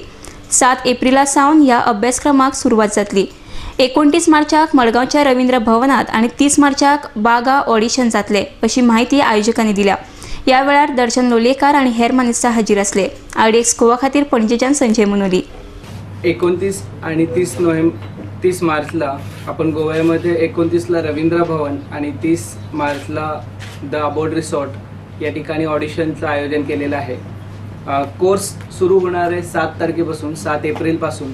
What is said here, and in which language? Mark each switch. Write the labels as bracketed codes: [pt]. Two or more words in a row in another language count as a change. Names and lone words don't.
[kok] 7 एप्रिला सावन ह्या अभ्यासक्रमाक सुरवात जातली. 29 मार्चाक मडगांवच्या रवींद्र भवनात आणि 30 मार्चाक बागा ऑडिशन जातले, अशी माहिती आयोजकांनी दिल्या. या वेळार दर्शन लोलयेकार आणि हेर मानेस्तार हाजीर आसले. IDX गोवा खातीर पणजेच्यान संजय मनोली. [mr] 29 आणि 30 मार्चला आपण गोव्यामध्ये 29ला रवींद्र भवन आणि 30 मार्चला द अबोर्ड रिसॉर्ट या ठिकाणी ऑडिशनचं आयोजन केलेलं आहे. कोर्स सुरू होणार आहे 7 तारखेपासून, 7 एप्रिलपासून.